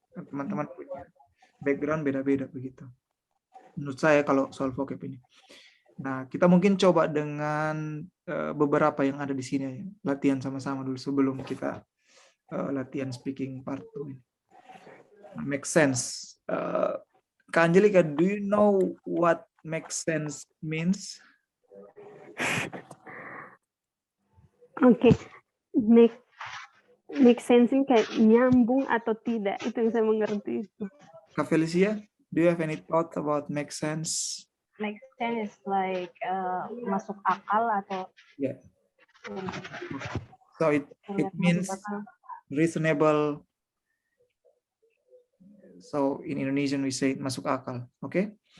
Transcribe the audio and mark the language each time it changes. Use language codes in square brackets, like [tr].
[id] Teman-teman punya background beda-beda begitu. Menurut saya kalau soal vocab ini. Nah, kita mungkin coba dengan beberapa yang ada di sini latihan sama-sama dulu sebelum kita latihan speaking part 2 ini. [en] Make sense. Kak Angelika, do you know what make sense means? [id] Oke, make sense ini kayak nyambung atau tidak, itu yang saya mengerti itu. [en] Kak Felicia, do you have any thought about make sense? Make sense is like [id] masuk akal atau [en] Yeah. So it means reasonable So in Indonesian we say [id] masuk akal. [en] Oke?